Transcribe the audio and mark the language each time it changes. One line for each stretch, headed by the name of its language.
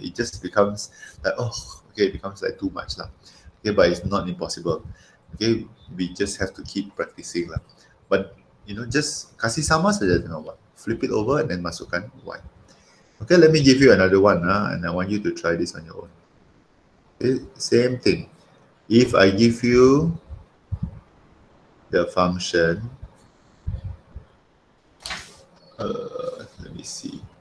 English: It just becomes like, it becomes like too much lah. Okay, but it's not impossible. Okay, we just have to keep practicing lah. But just
Malay: kasih sama saja dengan y.
English: Flip it over and then
Malay: masukkan y.
English: Okay, let me give you another one, and I want you to try this on your own. Okay, same thing. If I give you the function, let me see.